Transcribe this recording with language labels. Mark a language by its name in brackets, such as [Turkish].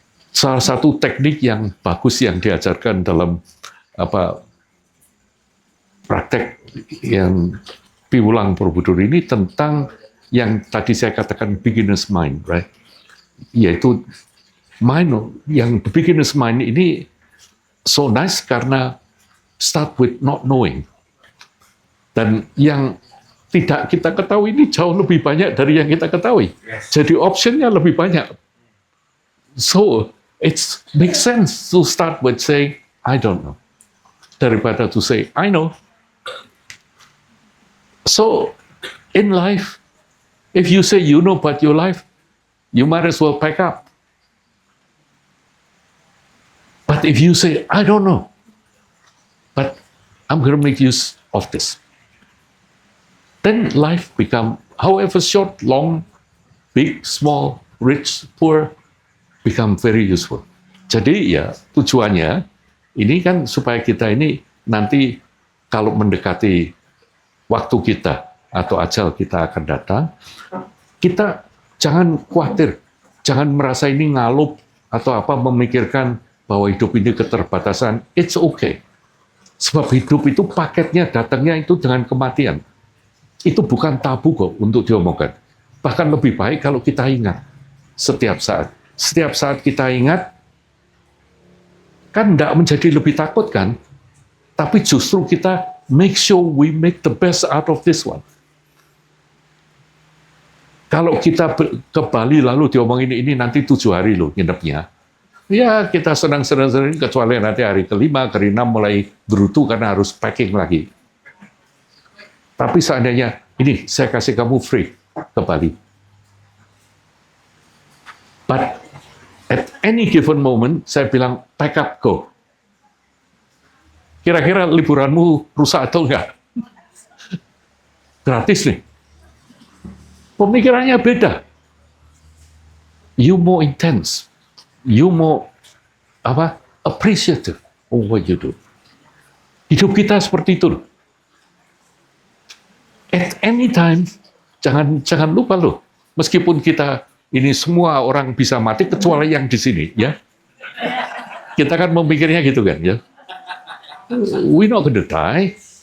[Indonesian] Salah satu teknik yang bagus yang diajarkan dalam praktek yang Piwulang Borobudur ini tentang yang tadi saya katakan [English] beginner's mind, right? [Indonesian] Yaitu yang [English] beginner's mind ini so nice [Indonesian] karena [English] start with not knowing. [Indonesian] Dan yang tidak kita ketahui ini jauh lebih banyak dari yang kita ketahui. Jadi optionnya lebih banyak. [English] So it makes sense to start with saying, I don't know. [Indonesian] Daripada [English] to say, I know. So in life, if you say you know about your life, you might as well pack up. But if you say, I don't know, but I'm going to make use of this, then life become, however short, long, big, small, rich, poor, become very useful. [Indonesian] Jadi ya tujuannya ini kan supaya kita ini nanti kalau mendekati waktu kita atau ajal kita akan datang, kita jangan khawatir, jangan merasa ini ngalup atau memikirkan bahwa hidup ini keterbatasan. [English] It's okay. [Indonesian] Sebab hidup itu paketnya datangnya itu dengan kematian. Itu bukan tabu kok untuk diomongkan. Bahkan lebih baik kalau kita ingat setiap saat. Setiap saat kita ingat, kan tidak menjadi lebih takut kan? Tapi justru kita [English] make sure we make the best out of this one. [Indonesian] Kalau kita ke Bali lalu diomongin ini nanti 7 hari loh nginepnya. Ya kita senang-senang kecuali nanti hari ke-5, ke-6 mulai berutu karena harus packing lagi. Tapi seandainya ini saya kasih kamu free ke Bali. [English] But at any given moment [Indonesian] saya bilang [English] pack up go. [Indonesian] Kira-kira liburanmu rusak atau enggak? Gratis nih. Pemikirannya beda. [English] You more intense. You more appreciative of what you do. [Indonesian] Hidup kita seperti itu loh. [English] At any time, [Indonesian] jangan lupa loh. Meskipun kita ini semua orang bisa mati kecuali yang di sini, ya. Kita kan memikirnya gitu kan, ya. [English] We not gonna die.